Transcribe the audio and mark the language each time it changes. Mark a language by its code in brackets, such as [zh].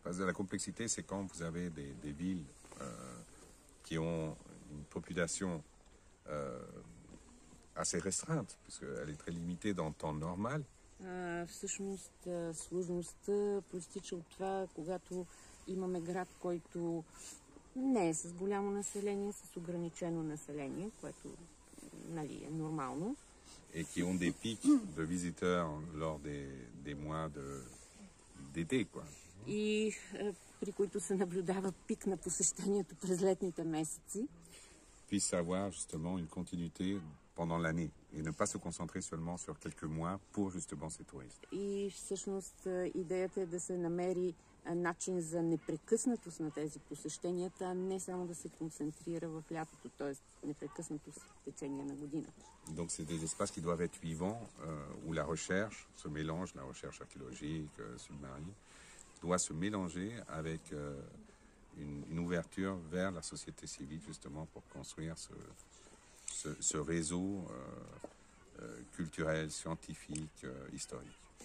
[fr] La complexité, c'est quand vous avez des villes qui ont une population assez restreinte, puisqu'elle est très limitée dans le temps normal. [bg] Всъщност сложността проистича от това, когато имаме град, който не е с голямо население, с ограничено население, което нали, е нормално. [fr] Et qui ont des pics de visiteurs lors des mois d'été, quoi. [bg] И при които се наблюдава пик на посещението през летните месеци. [fr] Puisse avoir justement une continuité pendant l'année et ne pas se concentrer seulement sur quelques mois pour justement ces touristes. [bg] И всъщност идеята е да се намери начин за непрекъснатост на тези посещения, а не само да се концентрира в лятото, т.е. непрекъснатост в течение на годината. [fr] Donc c'est des espaces qui doivent être vivants, où la recherche se mélange, la recherche archéologique, submarine, doit se mélanger avec une ouverture vers la société civile justement pour construire ce réseau culturel, scientifique, historique.